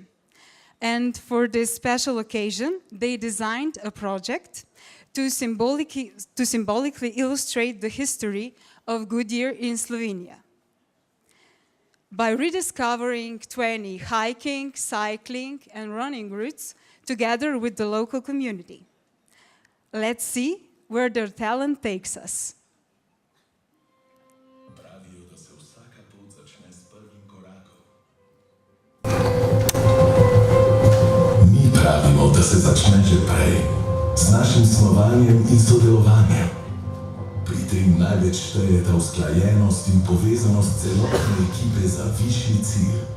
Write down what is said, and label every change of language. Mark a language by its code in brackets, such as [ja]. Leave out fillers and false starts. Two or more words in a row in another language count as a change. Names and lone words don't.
[en] And for this special occasion, they designed a project to symbolically illustrate the history of Goodyear in Slovenia. By rediscovering 20 hiking, cycling, and running routes together with the local community. Let's see where their talent takes us. [sl] Mi pravimo, da se začne že prej, z našim snovanjem in sodelovanjem. Pri tem največ štejeta usklajenost in povezanost celotne ekipe za višji cilj.